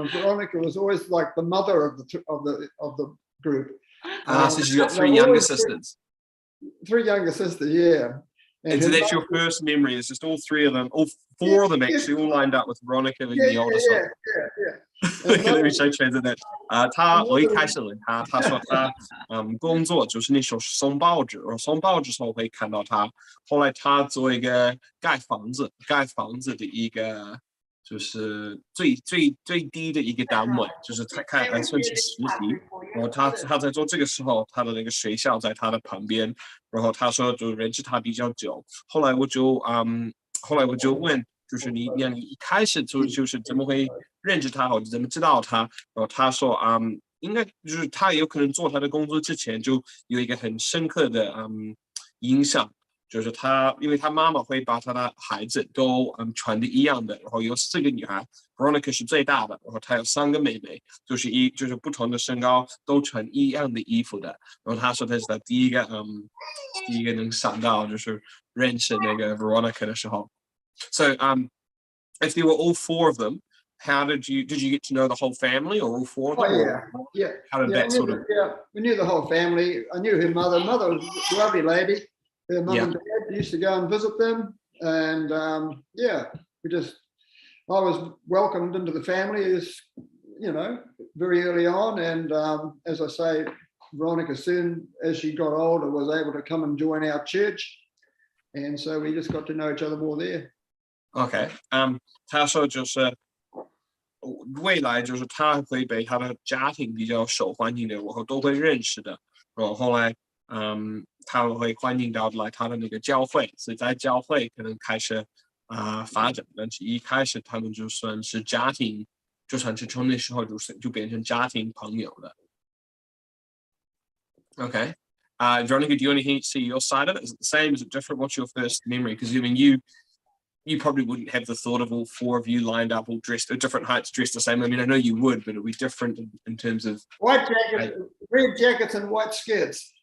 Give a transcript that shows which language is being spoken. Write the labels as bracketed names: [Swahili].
[English] And Veronica was always like the mother of the group. So she's got 3 younger sisters. 3 younger sisters, yeah. And so that's your first memory. It's just all 3 of them, all 4 of them actually, all lined up with Veronica being the oldest one. Let me show translate that. [Chinese] 我一开始问他说他工作就是那时候送报纸，我送报纸的时候会看到他。后来他做一个盖房子的一个就是最低的一个单位，就是他还算是实习。然后他在做这个时候，他的那个学校在他的旁边。然后他说就认识他比较久。后来我就问。就是你一开始就是怎么会认识他，或者怎么知道他？然后他说应该就是他有可能做他的工作之前就有一个很深刻的影响，就是因为他妈妈会把他的孩子都穿的一样的，然后有4个女孩 ，Veronica 是最大的，然后她有3个妹妹，就是不同的身高都穿一样的衣服的，然后他说他是他第一个能想到就是认识那个 Veronica 的时候。 [English] So if there were all 4 of them, did you get to know the whole family or all 4 of them? Yeah. How did that sort of? Yeah, we knew the whole family. I knew her mother. Mother was a lovely lady. Her mum and dad used to go and visit them, and I was welcomed into the family as very early on, and as I say, Veronica soon as she got older was able to come and join our church, and so we just got to know each other more there. [Chinese] OK， 他说就是未来就是他会被他的家庭比较受欢迎的，然后都会认识的，然后后来他会欢迎到来他的那个教会，所以在教会可能开始发展，但是一开始他们就算是家庭，就算是从那时候就变成家庭朋友了。 [English] OK， Veronica, do you want to see your side of it? Is it the same? Is it different? What's your first memory? Because I mean, you probably wouldn't have the thought of all 4 of you lined up, all dressed at different heights, dressed the same. I mean, I know you would, but it would be different in terms of white jackets, red jackets, and white skirts.